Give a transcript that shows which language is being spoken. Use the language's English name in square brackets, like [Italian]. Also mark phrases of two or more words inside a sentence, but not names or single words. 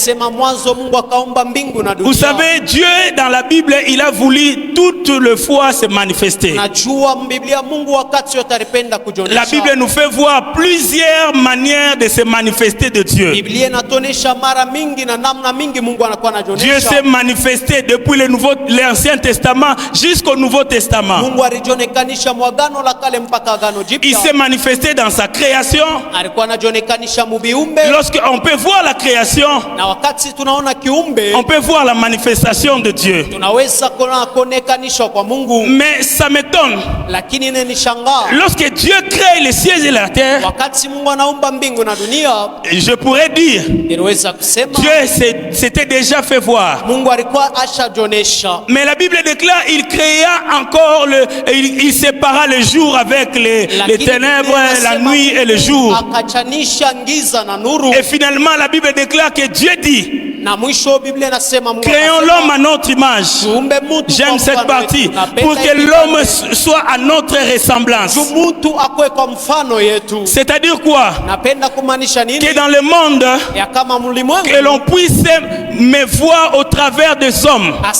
[French] Vous savez, Dieu dans la Bible, il a voulu toutes les fois se manifester. La Bible nous fait voir plusieurs manières de se manifester de Dieu. Dieu Dieu s'est manifesté depuis l'Ancien Testament jusqu'au Nouveau Testament. [Swahili] Mungu alijionekanisha mwagano la kale mpaka agano jipya. [French] Il s'est manifesté dans sa création. [Swahili] Alikuwa anajionekanisha mubiumbe. [French] Lorsqu'on peut voir la création, [Swahili] na wakati tunaona kiumbe, [French] on peut voir la manifestation de Dieu. [Swahili] Tunaweza kuonekanisha kwa Mungu. [French] Mais ça m'étonne. [Swahili] Lakini inanishangaa. [French] Lorsque Dieu crée les cieux et la terre, [Swahili] wakati Mungu anaumba mbingu na dunia, [French] je pourrais dire, [Swahili] ninaweza kusema [French] Dieu s'était déjà fait voir. [Swahili] Mungu alikuwa ashajionesha. [French] Mais la Bible déclare, il créa encore il sépara le jour avec les ténèbres, la nuit et le jour. [Swahili] Akachanisha giza na nuru. [French] Et finalement la Bible déclare que Dieu dit, [Swahili] na mwisho Biblia inasema Mungu [French] créons l'homme à notre image. J'aime cette partie. Pour que l'homme soit à notre ressemblance. C'est-à-dire quoi? Que dans le monde, que l'on puisse me voir au travers des hommes.